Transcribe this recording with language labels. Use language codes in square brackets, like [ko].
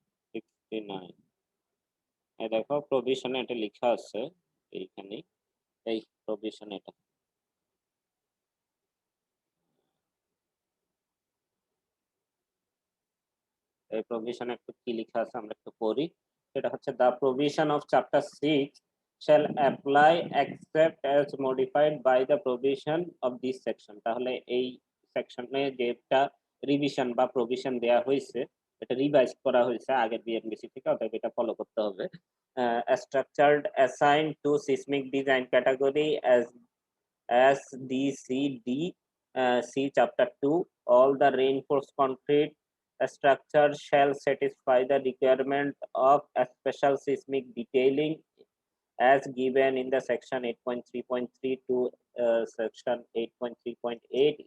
[bn] Sixty nine. এই দেখো প্রভিশনে এটা লেখা আছে এইখানে। এই প্রভিশন এটা। এই প্রভিশনে একটু কি লেখা আছে আমরা একটু পড়ি। সেটা হচ্ছে [en] The provision of chapter 6 shall apply except as modified by the provision of this section। [bn] তাহলে এই সেকশনে যেটা রিভিশন বা প্রভিশন দেয়া হয়েছে, এটা রিভাইজ করা হয়েছে আগের বিএনবিসি থেকে, অতএব এটা ফলো করতে হবে। [en] Structured assigned to seismic design category as DCD, see chapter 2, all the reinforced concrete structure shall satisfy the requirement of a special seismic detailing as given in the section 8.3.3 to section 8.3.8.